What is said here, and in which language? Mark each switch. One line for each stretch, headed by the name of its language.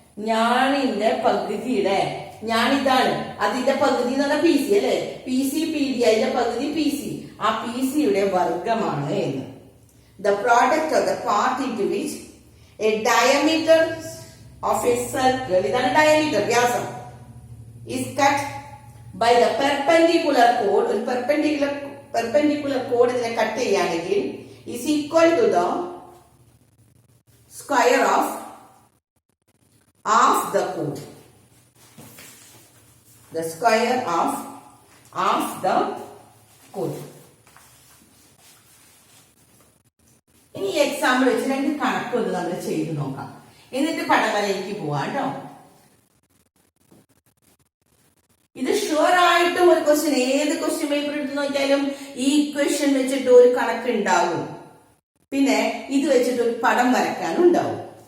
Malayalam: ഞാനിന്റെ പകുതിയുടെ, ഞാനിതാണ്, അതിന്റെ പകുതി എന്ന് പറഞ്ഞാൽ പി സി അല്ലെ? പി സി പി ഡി, അതിന്റെ പകുതി പി സി, ആ പി സിയുടെ വർഗമാണ് എന്ന്.
English: the product of the part into which a diameter of a circle,
Malayalam: ഇതാണ് diameter, വ്യാസം,
English: is cut by the perpendicular chord,
Malayalam: ഒരു perpendicular chord ഇതിനെ കട്ട് ചെയ്യുകയാണെങ്കിൽ
English: is equal to the square of half the chord. The square of half the chord.
Malayalam: ഇനി ഈ example വെച്ച് രണ്ട് കണക്കൊന്ന് നമ്മൾ ചെയ്ത് നോക്കാം, എന്നിട്ട് പടവരയിലേക്ക് പോവാം കേട്ടോ. ഇത് ഷുവർ ആയിട്ടും ഒരു ക്വസ്റ്റ്യൻ, ഏത് ക്വസ്റ്റ്യൻ പേപ്പർ എടുത്ത് നോക്കിയാലും ഈ ഇക്വേഷൻ വെച്ചിട്ട് ഒരു കണക്ക് ഉണ്ടാവും, പിന്നെ ഇത് വെച്ചിട്ട് ഒരു പടം വരയ്ക്കാനും ഉണ്ടാവും.